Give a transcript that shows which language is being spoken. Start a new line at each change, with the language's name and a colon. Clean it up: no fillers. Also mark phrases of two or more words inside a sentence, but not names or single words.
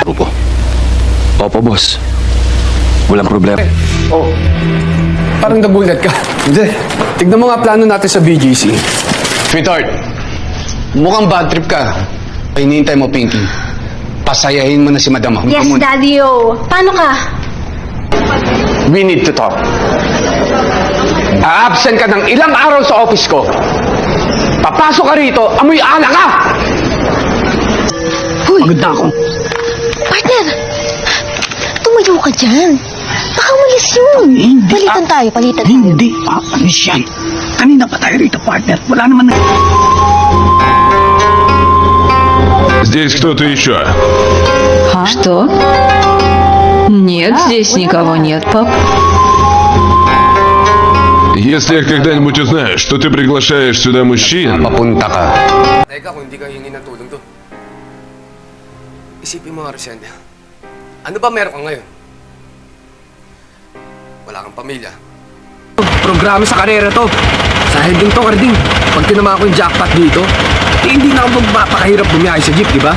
Filipino: Opo, boss. Walang problema. Oh, parang nabulat ka. Hindi. Tignan mo nga plano natin sa BGC. Sweetheart, mukhang
English: bad trip
Filipino: ka. Hinihintay mo, Pinky. Pasayahin mo na si Madam. Yes, Daddy-o. Paano ka?
English: We need to talk.
Filipino: A-absent ka ng ilang araw sa office ko. Papasok ka rito, amoy alak ka! Huy! Pagod na ako. Partner! Tumayo ka dyan. Baka umalis yun. Palitan tayo, palitan tayo. Hindi aalis yan. Kanina pa tayo rito, partner. Wala naman na...
Russian: Здесь кто-то еще? Что? Нет, здесь никого нет, пап. Если я когда-нибудь узнаю, что ты приглашаешь сюда мужчин...
Filipino: Papunta ka. Teka, kung hindi ka hingi ng tulong to. Isipin mo nga, Rosenda. Ano ba meron ka ngayon? Wala kang pamilya. Programa sa karera to. Sa din to, Carding. Pag tinama ko yung jackpot dito, eh, hindi na ako magpapakahirap bumiyahe sa jeep, di ba?